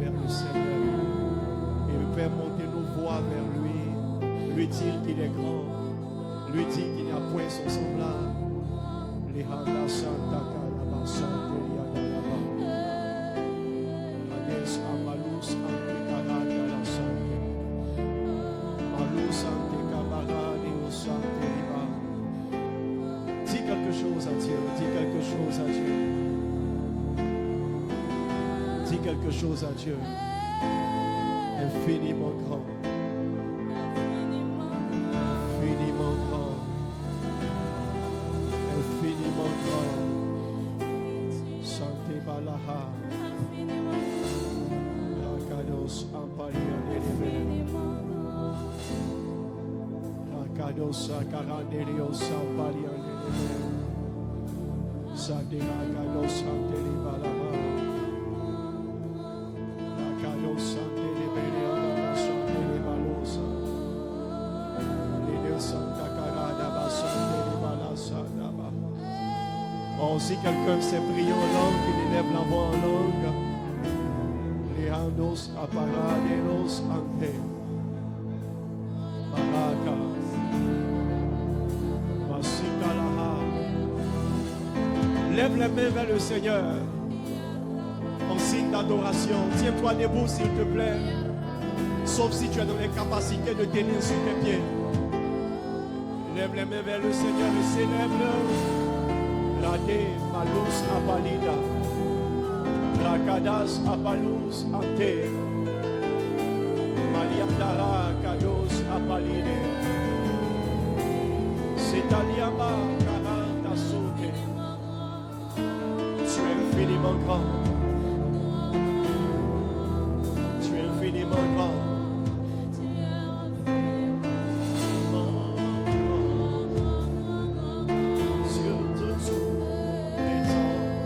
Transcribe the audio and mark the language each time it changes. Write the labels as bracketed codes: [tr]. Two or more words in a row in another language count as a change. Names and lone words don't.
[fr] vers le Seigneur et faire monter nos voix vers lui, lui dire qu'il est grand, lui dire qu'il n'y a point son semblable. Les handa santa kalaba sante yadalaba. Ades amalus ante karada la sante. Malus ante kabarani o sante riba. Dis quelque chose à Dieu, dis quelque chose à Dieu. Dis quelque chose à Dieu. Infiniment grand. Infiniment grand. Infiniment grand. Santé balaha. Rakados ampalia deleve. Rakados akaranelios ampalia deleve. Santé rakados anteli balaha. Sante libere alla sante libalosa. Lidio santa carada basante libalasa daba. Oh, si quelqu'un sait prier en langue, qu'il élève la voix en langue. Leandos aparadelos ante. Baraka. Masika laha. Lève les mains vers le Seigneur. En signe d'adoration, tiens-toi debout s'il te plaît, sauf si tu es dans les capacités de tenir sur tes pieds. Lève les mains vers le Seigneur et célèbre. Rade malus apalida, rakadas apalus ante, maliandara kados apalide, setaliama karanda sote. Tu es infiniment grand. Infiniment grand. Sur tous les temps.